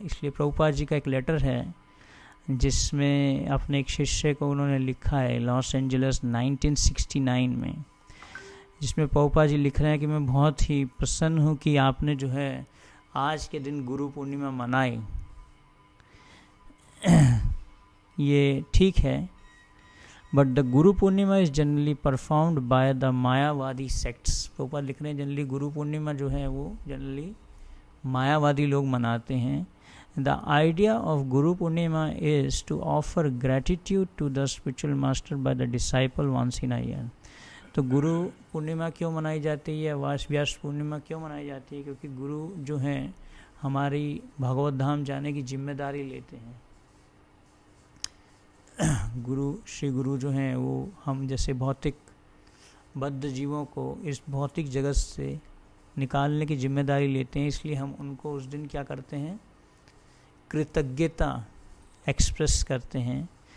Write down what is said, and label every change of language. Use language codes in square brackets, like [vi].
[hi] इसलिए प्रभुपाद जी का एक लेटर है जिसमें अपने एक शिष्य को उन्होंने लिखा है लॉस एंजलिस 1969 में, जिसमें प्रभुपाद जी लिख रहे हैं कि मैं बहुत ही प्रसन्न हूँ कि आपने जो है आज के दिन गुरु पूर्णिमा मनाई। ये ठीक है, [en] But the Guru Purnima is generally performed by the Mayavadi sects. [hi] Prabhupada लिख रहे हैं जनरली गुरु पूर्णिमा जो है वो जनरली मायावादी लोग मनाते हैं। [en] The idea of Guru Purnima is to offer gratitude to the spiritual master by the disciple once in a year. [hi] तो गुरु पूर्णिमा क्यों मनाई जाती है, व्यास पूर्णिमा क्यों मनाई जाती है? क्योंकि गुरु जो हैं हमारी भगवत धाम जाने की जिम्मेदारी लेते हैं। श्री गुरु जो हैं वो हम जैसे भौतिक बद्ध जीवों को इस भौतिक जगत से निकालने की जिम्मेदारी लेते हैं, इसलिए हम उनको उस दिन क्या करते हैं, कृतज्ञता एक्सप्रेस करते हैं।